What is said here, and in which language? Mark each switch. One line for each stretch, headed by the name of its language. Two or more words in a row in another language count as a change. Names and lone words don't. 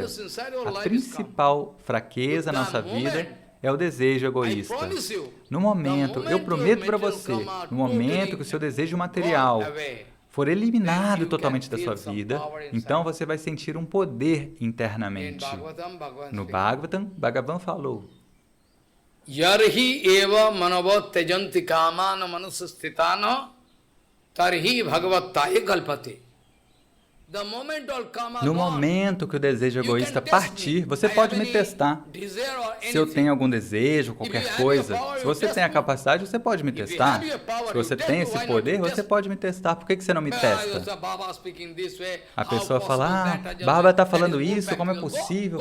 Portuguese: A principal fraqueza na nossa vida é o desejo egoísta. No momento, eu prometo para você, no momento que o seu desejo material for eliminado totalmente da sua vida, então você vai sentir um poder internamente. No Bhagavatam, Bhagavan falou:
Sanskrit: यर्हि एव मनवत् तेजन्ति कामना मनुसस्तितन तर्हि भगवत्तये कल्पते.
Portuguese: No momento que o desejo egoísta partir, você pode me testar. Se eu tenho algum desejo, qualquer coisa, se você tem a capacidade, você pode me testar. Se você tem esse poder, você pode me testar. Por que você não me testa? A pessoa fala, Baba está falando isso, como é possível?